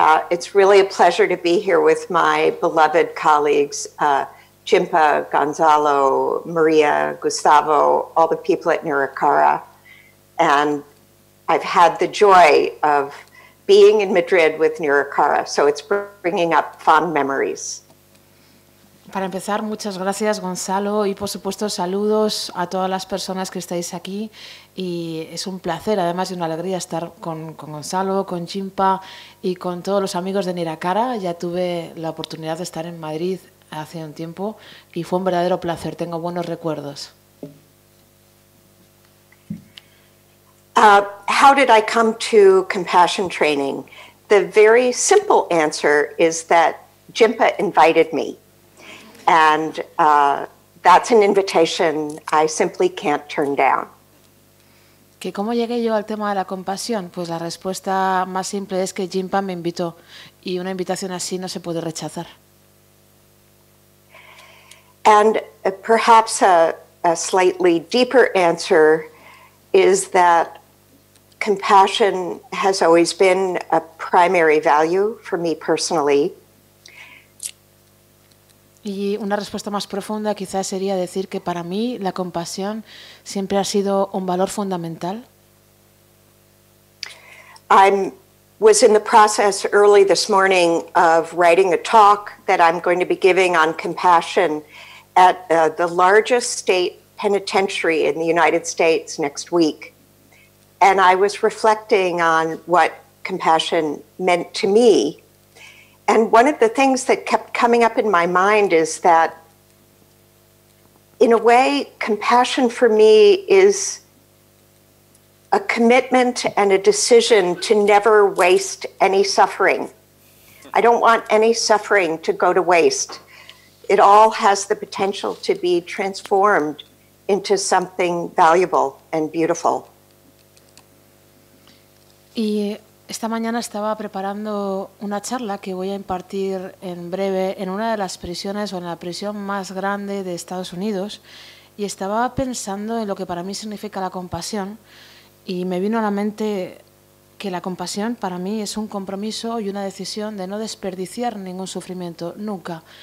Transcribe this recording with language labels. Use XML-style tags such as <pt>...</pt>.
<en>It's really a pleasure to be here with my beloved colleagues, Jinpa, Gonzalo, Maria, Gustavo, all the people at Niracara. And I've had the joy of being in Madrid with Niracara, so it's bringing up fond memories.</en> <es>Para empezar, muchas gracias, Gonzalo, y por supuesto saludos a todas las personas que estáis aquí, y es un placer, además de una alegría, estar con Gonzalo, con Jinpa y con todos los amigos de Niracara. Ya tuve la oportunidad de estar en Madrid hace un tiempo y fue un verdadero placer, tengo buenos recuerdos.</es> <en>How did I come to compassion training? The very simple answer is that Jinpa invited me. And that's an invitation I simply can't turn down.</en> <es>¿Que cómo llegué yo al tema de la compasión? Pues la respuesta más simple es que Jinpa me invitó. Y una invitación así no se puede rechazar.</es> <en>And perhaps a slightly deeper answer is that compassion has always been a primary value for me personally.</en> <es>Y una respuesta más profunda quizás sería decir que para mí la compasión siempre ha sido un valor fundamental.</es> <en>I was in the process early this morning of writing a talk that I'm going to be giving on compassion at the largest state penitentiary in the United States next week. And I was reflecting on what compassion meant to me. And one of the things that kept coming up in my mind is that, in a way, compassion for me is a commitment and a decision to never waste any suffering. I don't want any suffering to go to waste. It all has the potential to be transformed into something valuable and beautiful.</en> <es>Y esta mañana estaba preparando una charla que voy a impartir en breve en una de las prisiones o en la prisión más grande de Estados Unidos, y estaba pensando en lo que para mí significa la compasión, y me vino a la mente que la compasión para mí es un compromiso y una decisión de no desperdiciar ningún sufrimiento, nunca.</es>